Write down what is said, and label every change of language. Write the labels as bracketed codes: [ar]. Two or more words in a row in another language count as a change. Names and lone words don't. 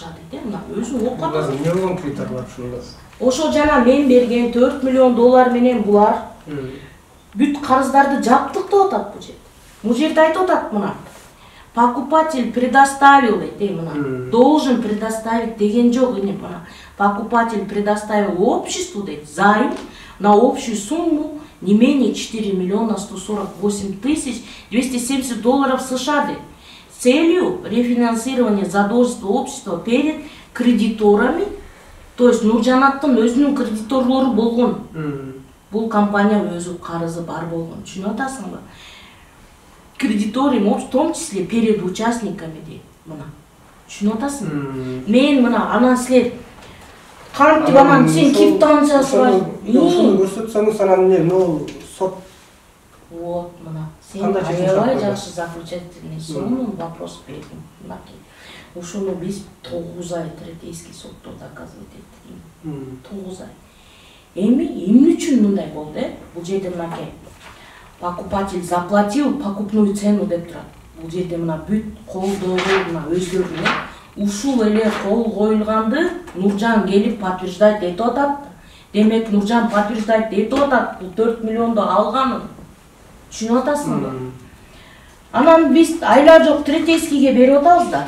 [ky] Мына өзү окуп атат. Эмне болгон кредитор бар ушунда? Ошо жана мен берген 4 миллион доллар менен булар бүт карыздарды жаптык деп атат бул жерде. Бул жерде айтып атат мына. [ru] Покупатель предоставил, [ky] мына. [ru] Должен предоставить [ky] деген жок мына. [ru] Покупатель предоставил обществу займ на общую сумму не менее 4 миллиона 148 тысяч 270 долларов США с целью рефинансирования задолженности общества перед кредиторами. [ky] То есть Нуржанаттын өзүнүн кредиторлору болгон. Бул компания өзү карызы бар болгон. Түшүнүп атасыңбы? [ru] Кредиторы, в том числе перед участниками дейт. [ky] Мына. Түшүнүп атасыңбы? Мен мына анан силер кантип анан сен ким таанса сурайсың. Ошону көрсөтсөңүз анан эмне, могу сот. Вот мына. Сен аябай жакшы [ru] заключительный сумму вопрос [ky] бердиң. Мынакей. Ошону биз 9 ай третейский сотто доказывать эттик. 9 ай. Эмне үчүн мындай болду, Бул жерде мынакей. [ru] Покупатель заплатил покупную цену деп турат. [ky] Бул жерде мына бүт колдоого мына өздөрүнө ушул эле кол коюлганды Нуржан келип подтверждать этип атат. Демек Нуржан подтверждать этип атат, бул 4 миллионду алганын. Түшүнүп атасыңбы? Анан биз айла жок третейскийге берип атабыз да.